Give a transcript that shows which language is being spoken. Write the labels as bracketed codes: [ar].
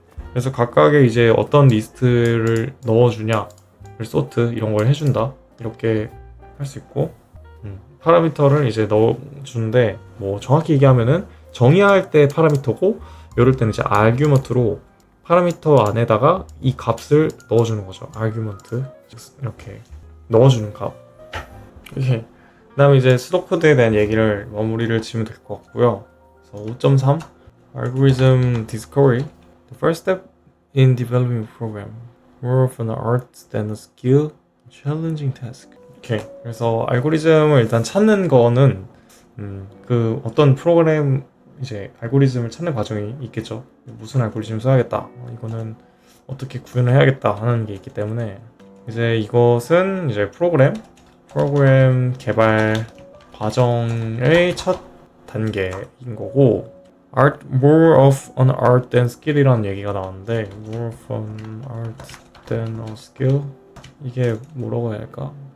[ko] 그래서 각각의 이제 어떤 리스트를 넣어주냐, sort 이런 걸 해준다 이렇게 할 수 있고, 파라미터를 이제 넣어주는데 뭐 정확히 얘기하면은 정의할 때 파라미터고, 이럴 때는 이제 아규먼트로 파라미터 안에다가 이 값을 넣어주는 거죠. 아규먼트 이렇게 넣어주는 값. 이렇게. 그다음에 이제 수도코드에 대한 얘기를 마무리를 지으면 될 것 같고요. 그래서 [en] 5.3 Algorithm Discovery. The first step in developing a program. More of an art than a skill. Challenging task. 오케이. [ko] 그래서 알고리즘을 일단 찾는 거는 그 어떤 프로그램 이제 알고리즘을 찾는 과정이 있겠죠. 무슨 알고리즘 써야겠다. 이거는 어떻게 구현을 해야겠다 하는 게 있기 때문에 이제 이것은 이제 프로그램 개발 과정의 첫 단계인 거고, [en] more of an art than skill [ko] 이라는 얘기가 나왔는데, [en] more of an art than a skill, [ko] 이게 뭐라고 해야 할까?